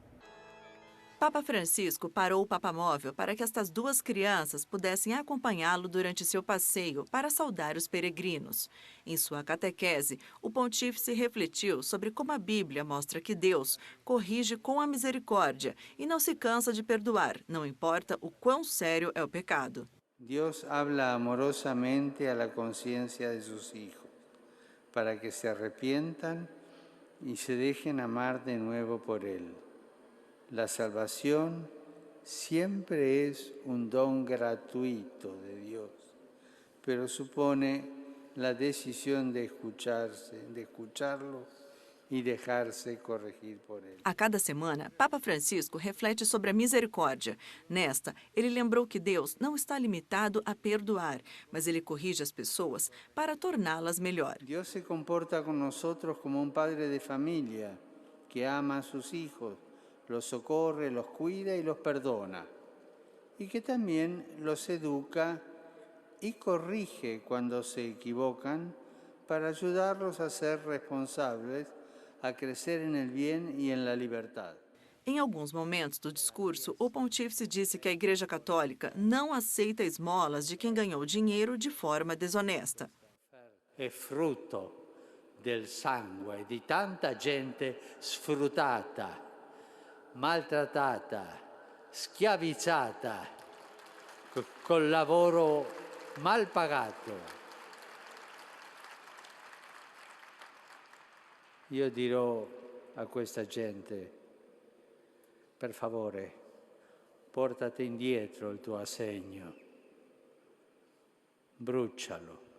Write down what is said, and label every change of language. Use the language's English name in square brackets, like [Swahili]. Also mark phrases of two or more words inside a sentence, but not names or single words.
[Portuguese] Papa Francisco parou o papamóvel para que estas 2 crianças pudessem acompanhá-lo durante seu passeio para saudar os peregrinos. Em sua catequese, o pontífice refletiu sobre como a Bíblia mostra que Deus corrige com a misericórdia e não se cansa de perdoar, não importa o quão sério é o pecado. [Spanish] Dios habla amorosamente a la conciencia de sus hijos, para que se arrepientan y se dejen amar de nuevo por Él. La salvación siempre es un don gratuito de Dios, pero supone la decisión de escucharlo y dejarse corregir por Él. [Portuguese] A cada semana, Papa Francisco reflete sobre a misericórdia. Nesta, ele lembrou que Deus não está limitado a perdoar, mas ele corrige as pessoas para torná-las melhor. [Spanish] Dios se comporta con nosotros como un padre de familia que ama a sus hijos, los socorre, los cuida y los perdona, y que también los educa y corrige cuando se equivocan para ayudarlos a ser responsables, a crecer en el bien y en la libertad. [Portuguese] Em alguns momentos do discurso, o pontífice disse que a Igreja Católica não aceita esmolas de quem ganhou dinheiro de forma desonesta. [Italian] È frutto del sangue di tanta gente sfruttata, maltrattata, schiavizzata, col lavoro mal pagato. Io dirò a questa gente, per favore, portate indietro il tuo assegno, brucialo.